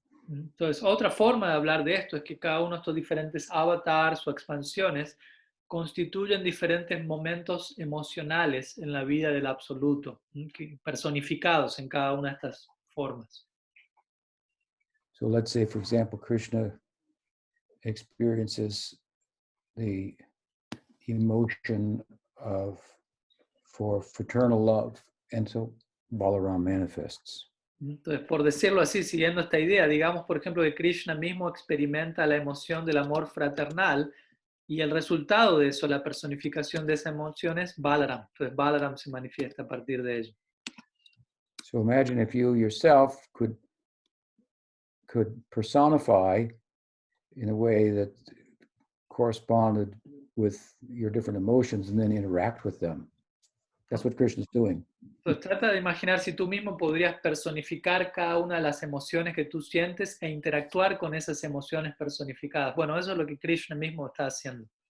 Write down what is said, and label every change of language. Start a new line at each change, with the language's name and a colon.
Spanish: Entonces, otra forma de hablar de esto es que cada uno de estos diferentes avatars o expansiones constituyen diferentes momentos emocionales en la vida del Absoluto, personificados en cada una de estas formas.
English: So let's say, for example, Krishna experiences the emotion for fraternal love, and so Balaram manifests.
Spanish: Entonces, por decirlo así, siguiendo esta idea, digamos, por ejemplo, que Krishna mismo experimenta la emoción del amor fraternal, y el resultado de eso, la personificación de esa emoción, es Balaram. Entonces, Balaram se manifiesta a partir de ello.
English: So imagine if you yourself could personify in a way that corresponded with your different emotions and then interact with them. That's what Krishna is doing.
Spanish: Entonces trata de imaginar si tú mismo podrías personificar cada una de las emociones que tú sientes e interactuar con esas emociones personificadas. Bueno, eso es lo que Krishna mismo está haciendo.